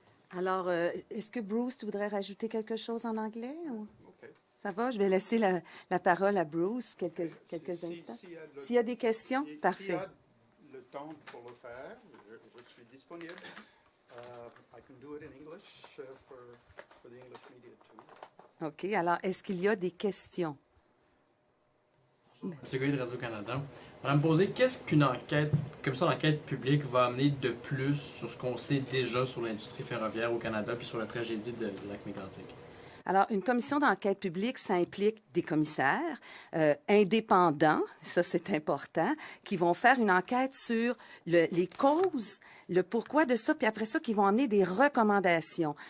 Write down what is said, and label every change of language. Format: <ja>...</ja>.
<fr>Alors, est-ce que Bruce, tu voudrais rajouter quelque chose en anglais? Ou... Ça va? Je vais laisser la parole à Bruce quelques instants. S'il y a des questions, parfait. S'il y a le temps pour le faire, je suis disponible.</fr> <en>I can do it in English for the English media too. OK.</en> <fr>Alors, est-ce qu'il y a des questions? Monsieur Goyer de Radio-Canada. Madame Posé, qu'est-ce qu'une enquête, comme ça, l'enquête publique va amener de plus sur ce qu'on sait déjà sur l'industrie ferroviaire au Canada puis sur la tragédie de Lac-Mégantic? Alors, une commission d'enquête publique, ça implique des commissaires indépendants, ça c'est important, qui vont faire une enquête sur les causes, le pourquoi de ça, puis après ça, qui vont amener des recommandations.</fr>